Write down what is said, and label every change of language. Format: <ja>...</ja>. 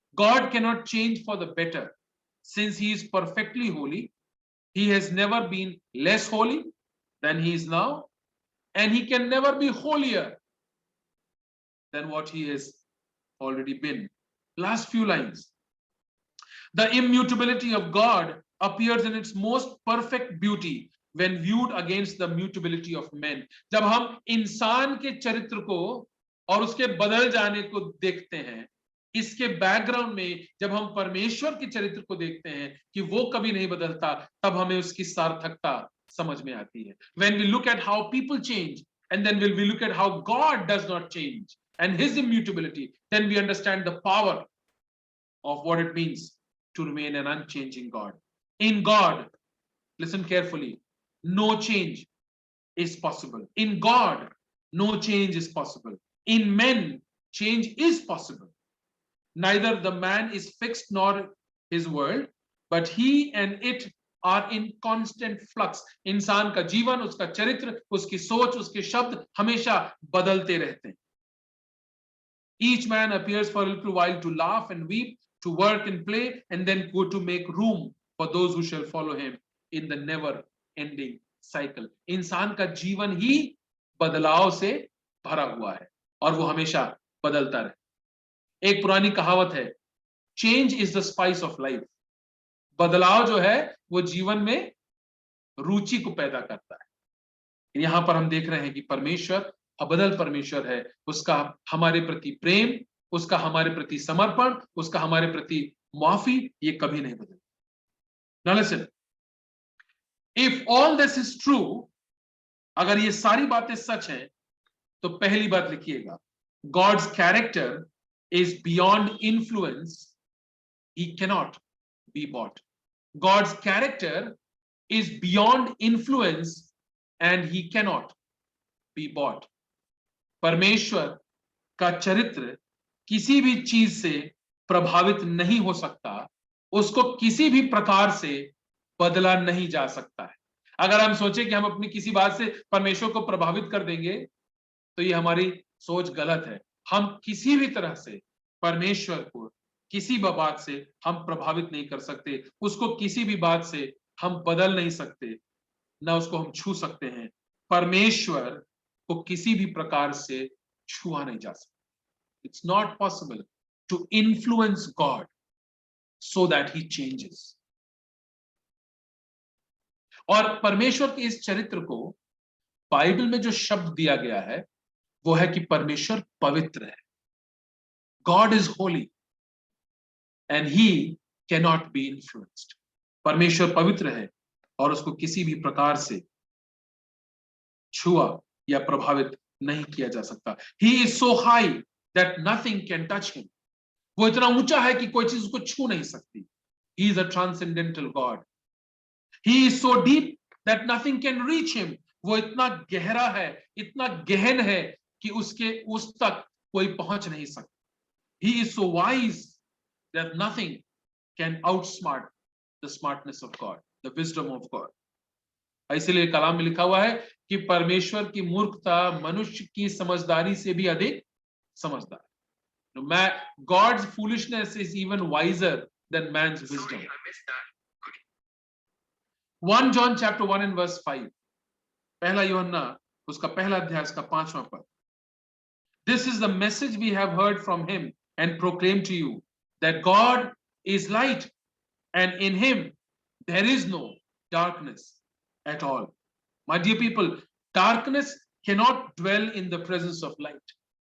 <en>God cannot change for the better. Since he is perfectly holy, he has never been less holy than he is now, and he can never be holier than what he has already been. Last few lines. The immutability of God appears in its most perfect beauty when viewed against the mutability of men.</en> <hi>जब हम इंसान के चरित्र को और उसके बदल जाने को देखते हैं, इसके बैकग्राउंड में जब हम परमेश्वर के चरित्र को देखते हैं कि वो कभी नहीं बदलता, तब हमें उसकी सार्थकता समझ में आती है.</hi> <en>When we look at how people change, and then when we look at how God does not change and his immutability, then we understand the power of what it means to remain an unchanging God. In God, listen carefully, no change is possible. In God, no change is possible. In men, change is possible. Neither the man is fixed nor his world, but he and it are in constant flux.</en> <hi>इंसान का जीवन, उसका चरित्र, उसकी सोच, उसके शब्द हमेशा बदलते रहते हैं.</hi> <en>Each man appears for a little while to laugh and weep, to work and play, and then go to make room for those who shall follow him in the never ending cycle.</en> <hi>इंसान का जीवन ही बदलाव से भरा हुआ है और वो हमेशा बदलता रहे. एक पुरानी कहावत है,</hi> <en>Change is the spice of life.</en> <hi>बदलाव जो है वो जीवन में रुचि को पैदा करता है. यहां पर हम देख रहे हैं कि परमेश्वर अबदल परमेश्वर है. उसका हमारे प्रति प्रेम, उसका हमारे प्रति समर्पण, उसका हमारे प्रति माफी, ये कभी नहीं बदलता.</hi> <en>Now listen, if all this is true,</en> <hi>अगर ये सारी बातें सच हैं, तो पहली बात लिखिएगा,</hi> <en>God's character is beyond influence. He cannot be bought. God's character is beyond influence and he cannot be bought.</en> <hi>परमेश्वर का चरित्र किसी भी चीज से प्रभावित नहीं हो सकता, उसको किसी भी प्रकार से बदला नहीं जा सकता है. अगर हम सोचें कि हम अपनी किसी बात से परमेश्वर को प्रभावित कर देंगे, तो ये हमारी सोच गलत है. हम किसी भी तरह से परमेश्वर को किसी भी बात से हम प्रभावित नहीं कर सकते, उसको किसी भी बात से हम बदल नहीं सकते, ना उसको हम छू सकते हैं. परमेश्वर को किसी भी प्रकार से छुआ नहीं जा सकता.</hi> <en>It's not possible to influence God so that he changes.</en> <hi>और परमेश्वर के इस चरित्र को बाइबल में जो शब्द दिया गया है वो है कि परमेश्वर पवित्र है.</hi> <en>God is holy and he cannot be influenced.</en> <hi>परमेश्वर पवित्र है और उसको किसी भी प्रकार से छुआ या प्रभावित नहीं किया जा सकता.</hi> <en>He is so high that nothing can touch him.</en> <hi>वो इतना ऊंचा है कि कोई चीज उसको छू नहीं सकती.</hi> <en>He is a transcendental God. He is so deep that nothing can reach him.</en> <hi>वो इतना गहरा है, इतना गहन है कि उसके उस तक कोई पहुंच नहीं सकता.</hi> <en>He is so wise that nothing can outsmart the smartness of God, the wisdom of God.</en> <hi>इसलिए कलाम में लिखा हुआ है कि परमेश्वर की मूर्खता मनुष्य की समझदारी से भी अधिक समझदार.</hi> <en>God's foolishness is even wiser than man's wisdom. 1 John chapter 1 and verse 5.</en> <hi>पहला यूहन्ना उसका पहला अध्याय का 5वां पद.</hi> <en>This is the message we have heard from him and proclaim to you, that God is light and in him there is no darkness at all. My dear people, darkness cannot dwell in the presence of light.</en>